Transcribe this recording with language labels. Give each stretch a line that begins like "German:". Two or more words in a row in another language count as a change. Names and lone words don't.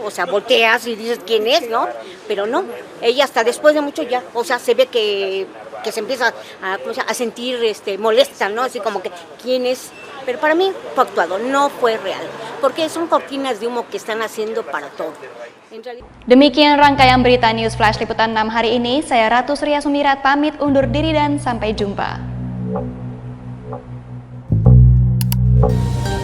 Spanish: O sea, volteas y dices quién es, ¿no? Pero no, ella hasta después de mucho ya, o sea, se ve que se empieza a sentir molesta, ¿no? Así como que, ¿quién es? Pero para mí fue actuado, no fue real, porque son cortinas de humo que están haciendo para todo.
Indonesian: Demikian rangkaian berita
English: News Flash
Indonesian: Liputan 6 hari ini, saya Ratu Surya Sumirat pamit undur diri dan sampai jumpa.